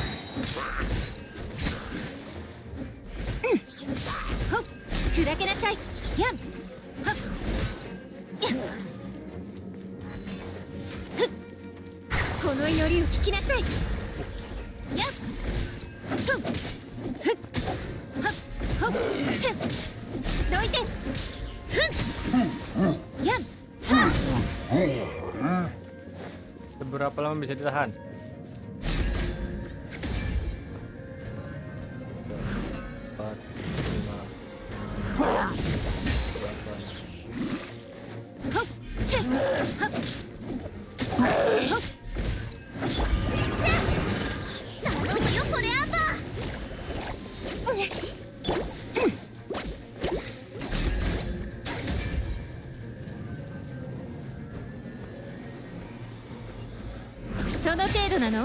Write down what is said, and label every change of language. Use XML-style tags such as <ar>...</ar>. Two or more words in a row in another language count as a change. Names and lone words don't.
<ja>ほっ砕けなさいやんはっやっふっこの祈りを聞きなさいやっふんふっはっほっふんどいてふんやんはっ</ja> <id>Seberapa lama bisa ditahan? Empat, lima,</id> <ja>ほっふんはっほっ頼むよこれアンバーその程度なの？</ja>